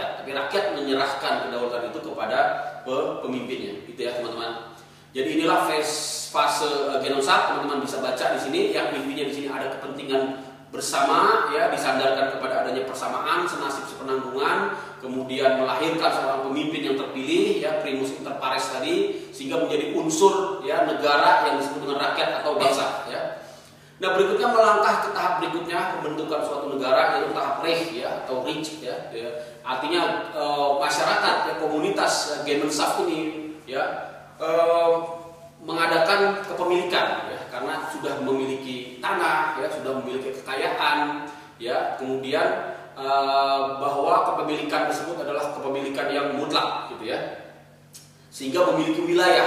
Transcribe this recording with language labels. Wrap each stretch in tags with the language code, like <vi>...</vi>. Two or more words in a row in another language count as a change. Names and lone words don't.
<id>Tapi rakyat menyerahkan kedaulatan itu kepada pemimpinnya, gitu ya teman-teman. Jadi inilah fase genosak, teman-teman bisa baca di sini. Yang intinya di sini ada kepentingan bersama, disandarkan kepada adanya persamaan, senasib sepenanggungan, kemudian melahirkan seorang pemimpin yang terpilih,</id> <la>primus inter pares</la> <id>tadi, sehingga menjadi unsur negara yang disebut dengan rakyat atau bangsa. Nah berikutnya melangkah ke tahap berikutnya pembentukan suatu negara, yaitu tahap Reich atau Reich artinya masyarakat komunitas Gemeinschaft ini mengadakan kepemilikan karena sudah memiliki tanah sudah memiliki kekayaan kemudian bahwa kepemilikan tersebut adalah kepemilikan yang mutlak gitu sehingga memiliki wilayah.</id>